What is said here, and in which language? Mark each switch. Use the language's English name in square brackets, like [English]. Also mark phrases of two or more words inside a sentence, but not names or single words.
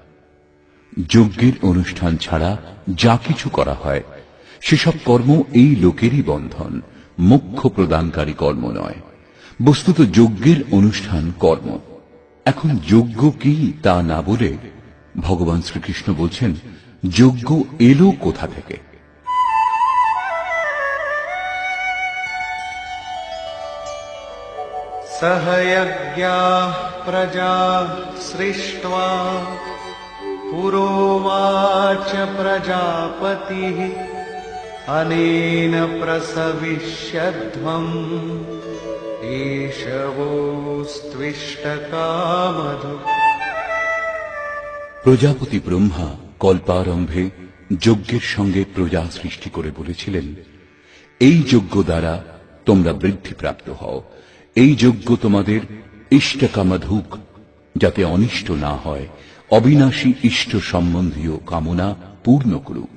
[Bangla] যজ্ঞের অনুষ্ঠান ছাড়া যা কিছু করা হয় সেসব কর্ম এই লোকেরই বন্ধন, মোক্ষ প্রদানকারী কর্ম নয়। বস্তুত যজ্ঞের অনুষ্ঠান কর্ম। এখন যজ্ঞ কি তা না বলে ভগবান শ্রীকৃষ্ণ বলছেন যজ্ঞ এলো কোথা থেকে। [Sanskrit] सहयज्ञाः प्रजा सृष्ट्वा पुरोवाच प्रजापतिः अनेन प्रसविष्यध्वम् एषवोऽस्त्विष्टकामधु। [Bangla] প্রজাপতি ব্রহ্মা কল্পারম্ভে যজ্ঞের সঙ্গে প্রজা সৃষ্টি করে বলেছিলেন, এই যজ্ঞ দ্বারা তোমরা বৃদ্ধিপ্রাপ্ত হও, এই যজ্ঞ তোমাদের ইষ্টকামধুক, যাতে অনিষ্ট না হয়, অবিনাশী ইষ্ট সম্বন্ধীয় কামনা পূর্ণ করুক।